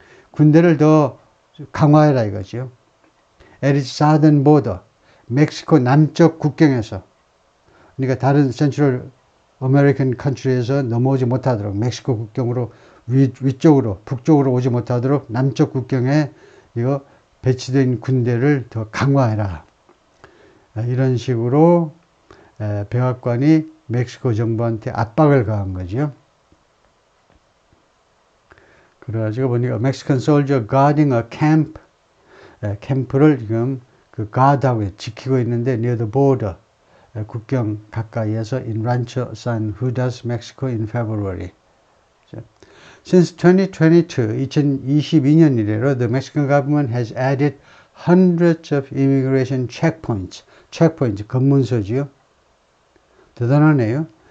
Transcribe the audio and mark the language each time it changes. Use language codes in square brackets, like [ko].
[ko] 군대를 더 강화해라 이거죠. [en] At its southern border, [ko] 멕시코 남쪽 국경에서, 그러니까 다른 센트럴 아메리칸 컨트리에서 넘어오지 못하도록, 멕시코 국경으로 위쪽으로, 북쪽으로 오지 못하도록 남쪽 국경에 이거 배치된 군대를 더 강화해라. 이런 식으로 백악관이 멕시코 정부한테 압박을 가한 거죠. 그래가지고 보니까 [en] Mexican soldier guarding a camp, [ko] 캠프를 지금 그 guard하고 지키고 있는데 [en] near the border, [ko] 국경 가까이에서 [en] in Rancho San Judas, Mexico in February. Since 2022, [ko] 2022년 이래로 [en] the Mexican government has added hundreds of immigration checkpoints. [ko] 체크포인트, 검문소지요. 대단하네요.